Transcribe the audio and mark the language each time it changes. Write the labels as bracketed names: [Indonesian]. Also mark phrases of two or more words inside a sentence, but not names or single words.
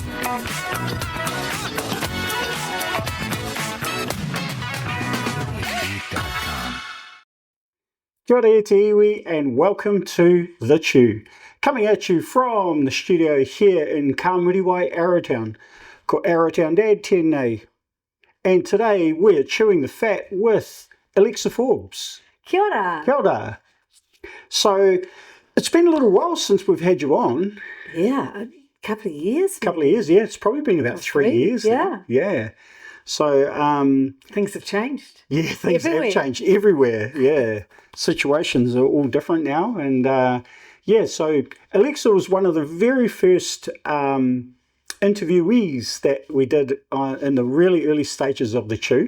[Māori] Kia ora te iwi [English] and welcome to The Chew. Coming at you from the studio here in Kāmuriwai, Arrowtown. [Māori] Ko Arrowtown Dad tēnei. [English] And today we're chewing the fat with Alexa Forbes. [Māori] Kia ora. Kia ora. [English] So it's been a little while since we've had you on. Yeah, a couple of years. Couple of years, yeah. It's probably been about 3 years yeah. now. Yeah. So things have changed. Yeah, things have changed everywhere. Yeah, situations are all different now, and so Alexa was one of the very first interviewees that we did in the really early stages of The Chew.